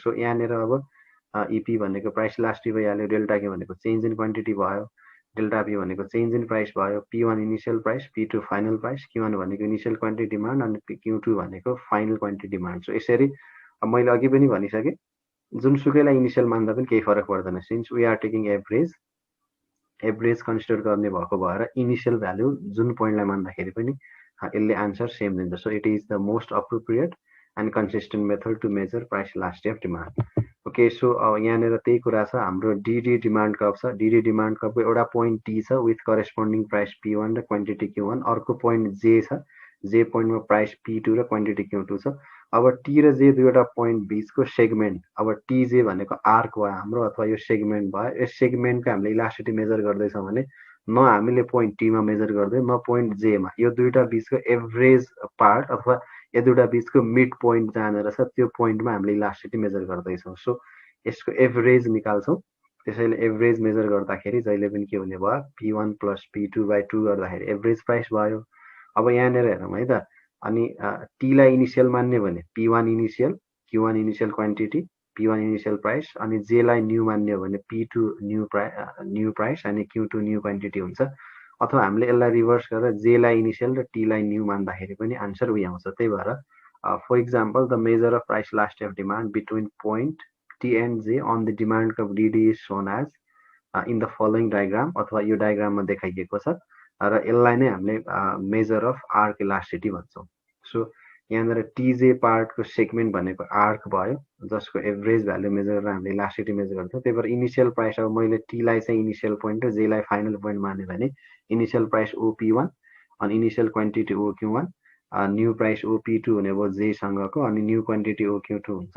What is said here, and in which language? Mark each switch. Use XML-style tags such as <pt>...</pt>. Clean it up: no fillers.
<ne>So यहाँनिर अब EP भनेको प्राइस इलास्टिसिटी भइहाल्यो, डेल्टा क्यू भनेको चेन्ज इन क्वान्टिटी भयो, डेल्टा पी भनेको चेन्ज इन प्राइस भयो, P1 initial price, P2 final price, Q1 भनेको इनिसियल क्वान्टिटी डिमान्ड अनि Q2 भनेको फाइनल क्वान्टिटी डिमान्ड। सो यसरी मैले अघि पनि भनिसकेँ, जुनसुकैलाई इनिसियल मान्दा पनि केही फरक पर्दैन,</ne> <en>since we are taking average</en> <ne>consider गर्ने भएको भएर इनिसियल भ्याल्यु जुन पोइन्टलाई मान्दाखेरि पनि यसले आन्सर सेम दिन्छ।</ne> <en>So it is the most appropriate and consistent method to measure price elasticity of demand.</en> <ne>Okay, so यहाँनिर त्यही कुरा छ, हाम्रो डिडी डिमान्ड कर्भ छ। डिडी डिमान्ड कर्भको एउटा पोइन्ट टी छ विथ करेस्पोन्डिङ प्राइस P1 र क्वान्टिटी Q1, अर्को पोइन्ट जे छ, जे पोइन्टमा प्राइस P2 र क्वान्टिटी Q2 छ। अब टी र जे दुईवटा पोइन्ट बिचको सेगमेन्ट, अब टिजे भनेको आर्क भयो हाम्रो अथवा यो सेगमेन्ट भयो। यस सेगमेन्टको हामीले इलास्टिसिटी मेजर गर्दैछौँ भने न हामीले पोइन्ट टीमा मेजर गर्दै न पोइन्ट जेमा, यो दुईवटा बिचको एभरेज पार्ट अथवा यो दुईवटा बिचको मिड पोइन्ट जहाँनिर छ त्यो पोइन्टमा हामीले इलास्टिसिटी मेजर गर्दैछौँ। सो यसको एभरेज निकाल्छौँ। त्यसैले एभरेज मेजर गर्दाखेरि जहिले पनि के हुने भयो P1 + P2/2 गर्दाखेरि एभरेज प्राइस भयो। अब यहाँनिर हेरौँ है त। अनि T लाई इनिशियल मान्ने भने P1 initial, Q1 initial quantity, P1 initial price, अनि J लाई न्यू मान्ने हो भने P2 न्यू प्राइस अनि Q2 न्यू क्वान्टिटी हुन्छ। अथवा हामीले यसलाई रिभर्स गरेर J लाई इनिशियल र T लाई न्यू मान्दाखेरि पनि आन्सर उही आउँछ।</ne> <en>त्यही भएर for example, the measure of price elasticity of demand between point T and J on the demand curve DD is shown as in the following diagram,</en> <ne>अथवा यो डायग्राममा देखाइएको छ र यसलाई नै हामीले मेजर अफ आर्क इलास्टिसिटी भन्छौँ। सो यहाँनिर TJ पार्टको सेगमेन्ट भनेको आर्क भयो, जसको एभरेज भ्यालु मेजर गरेर हामीले इलास्टिसिटी मेजर गर्छौँ। त्यही भएर इनिशियल प्राइस, अब मैले T लाई चाहिँ इनिशियल पोइन्ट र J लाई फाइनल पोइन्ट माने भने इनिशियल प्राइस OP1 अनि initial quantity OQ1, new price OP2 हुने भयो J सँगको, अनि न्यू क्वान्टिटी OQ2 हुन्छ।</ne>